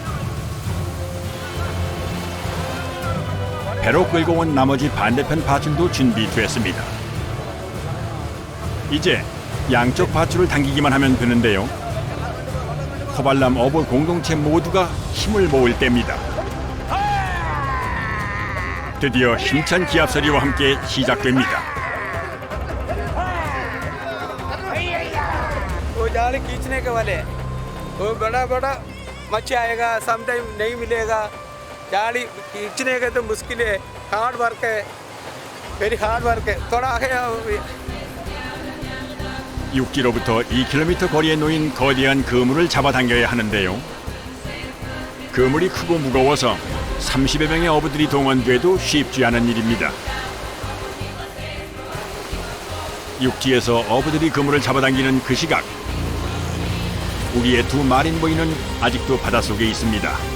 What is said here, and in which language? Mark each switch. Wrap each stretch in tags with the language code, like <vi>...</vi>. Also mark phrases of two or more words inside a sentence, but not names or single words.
<ko>배로 끌고 온 나머지 반대편 밧줄도 준비됐습니다. 이제 양쪽 밧줄을 당기기만 하면 되는데요. 코발람 어부 공동체 모두가 힘을 모을 때입니다. 드디어 힘찬 기합 소리와 함께 시작됩니다.</ko> <hi>वो जाल खींचने के वाले वो बड़ा बड़ा मच्छी आएगा समटाइम नहीं मिलेगा जाली खींचने के तो मुश्किल है</hi> <en>hard work</en> <hi>है</hi> <en>very hard work</en> <hi>है थोड़ा आगे</hi> <ko>6km부터 2km 거리에 놓인 거대한 그물을 잡아당겨야 하는데요. 그물이 크고 무거워서 30여 명의 어부들이 동원돼도 쉽지 않은 일입니다. 육지에서 어부들이 그물을 잡아당기는 그 시각, 우리의 두 마린보이는 아직도 바닷속에 있습니다.</ko>